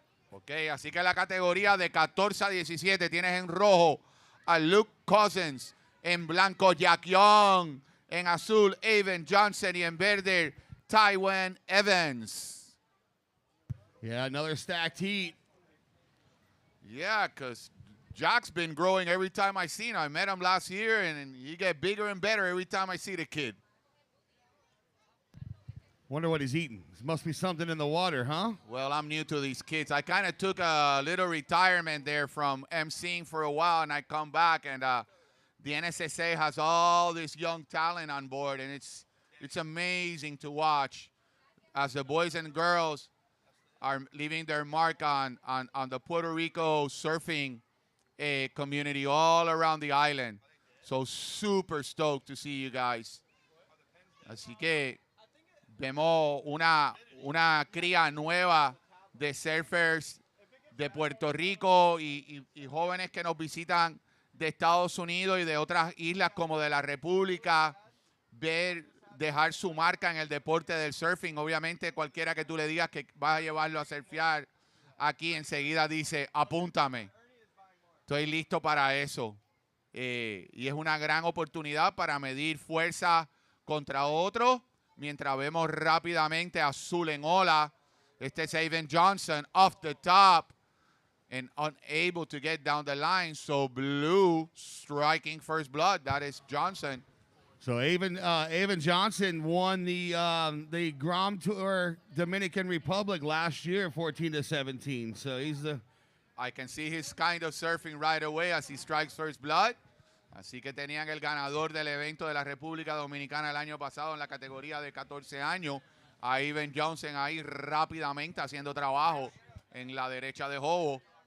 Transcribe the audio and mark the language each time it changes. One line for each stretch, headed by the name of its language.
Spanish: Ok, así que la categoría de 14 a 17 tienes en rojo a Luke Cousins, en blanco Jack Young, en azul Evan Johnson y en verde Tywin Evans.
English: Yeah, another stacked heat. Yeah, because Jack's been growing every time I see him. I met him last year, and he get bigger and better every time I see the kid. Wonder what he's eating. There must be something in the water, huh? Well, I'm new to these kids. I kind of took a little retirement there from emceeing for a while, and I come back, and the NSSA has all this young talent on board, and it's amazing to watch as the boys and girls are leaving their mark on the Puerto Rico surfing community all around the island. So super stoked to see you guys.
Spanish: Así que vemos una cría nueva de surfers de Puerto Rico y jóvenes que nos visitan de Estados Unidos y de otras islas como de la República, dejar su marca en el deporte del surfing. Obviamente cualquiera que tú le digas que vas a llevarlo a surfear aquí enseguida dice, apúntame, estoy listo para eso. Y es una gran oportunidad para medir fuerza contra otros. Mientras vemos rápidamente a azul en ola. Este es Evan Johnson
English: off the top and unable to get down the line. So blue striking first blood. That is Johnson. So Evan Johnson won the Grom Tour Dominican Republic last year, 14-17. So he's the... I can see his kind of surfing right away as he strikes first blood.
Spanish: Así que tenían el ganador del evento de la República Dominicana el año pasado en la categoría de 14 años, a Evan Johnson ahí rápidamente haciendo trabajo en la derecha de Jobo.